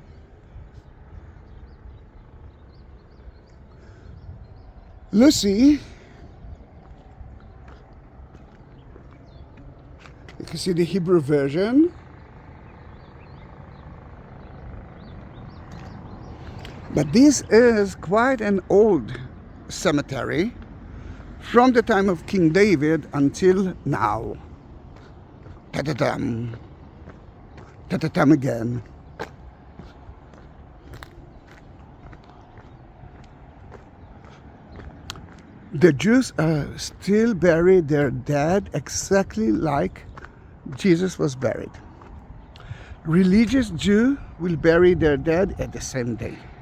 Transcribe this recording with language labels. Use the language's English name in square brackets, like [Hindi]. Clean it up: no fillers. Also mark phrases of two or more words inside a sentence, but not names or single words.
[English] Lucy, you can see the Hebrew version. But this is quite an old cemetery from the time of King David until now. Ta-ta-tam. Ta-ta-tam again. The Jews still bury their dead exactly like Jesus was buried. Religious Jew will bury their dead at the same day.